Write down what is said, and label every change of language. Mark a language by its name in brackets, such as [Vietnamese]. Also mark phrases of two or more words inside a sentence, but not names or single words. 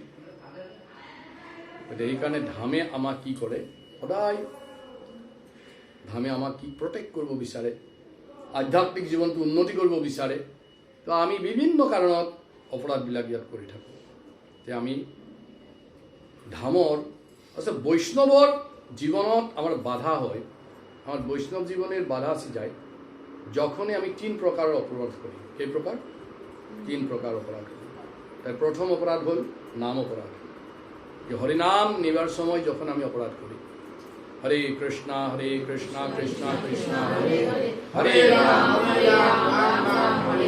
[Assamese] গতিকে সেইকাৰণে ধামে আমাক কি কৰে, সদায় ধামে আমাক কি প্ৰটেক্ট কৰিব বিচাৰে, আধ্যাত্মিক জীৱনটো উন্নতি কৰিব বিচাৰে। তো আমি বিভিন্ন কাৰণত অপৰাধবিলাক ইয়াত কৰি থাকোঁ। [Bangla] যে [Assamese] আমি ধামৰ আচ্ছা বৈষ্ণৱৰ জীবনত [Bangla] আমার বাধা হয়, আমার বৈষ্ণব জীবনের বাধা আসে যায় যখনই আমি 3 প্রকারের অপরাধ করি। এই প্রকার 3 প্রকার অপরাধ করি। তাই প্রথম অপরাধ হল নাম অপরাধ, যে হরিনাম নেবার সময় যখন আমি অপরাধ করি, [Sanskrit] হরে কৃষ্ণ কৃষ্ণ কৃষ্ণ হরে হরে রাম হরে।